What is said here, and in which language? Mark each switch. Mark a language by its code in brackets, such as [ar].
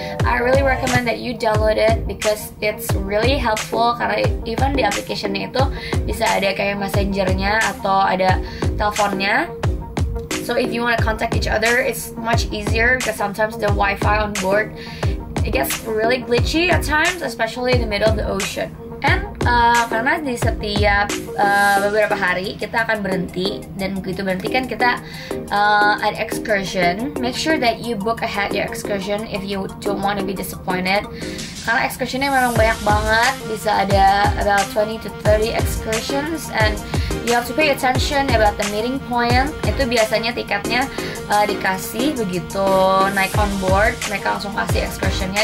[en] I really recommend that you download it because it's really helpful, [id] karena even di application-nya itu bisa ada kayak messengernya atau ada teleponnya. [en] So if you want to contact each other, it's much easier because sometimes the Wi-Fi on board, it gets really glitchy at times, especially in the middle of the ocean. And [id] karena di setiap beberapa hari kita akan berhenti, dan begitu berhenti kan kita ada excursion. [en] Make sure that you book ahead your excursion if you don't want to be disappointed. [id] Karena excursionnya memang banyak banget, bisa ada [en] about 20 to 30 excursions, and you have to pay attention about the meeting point. [id] Itu biasanya tiketnya dikasih begitu naik [en] on board, [id] mereka langsung kasih excursionnya.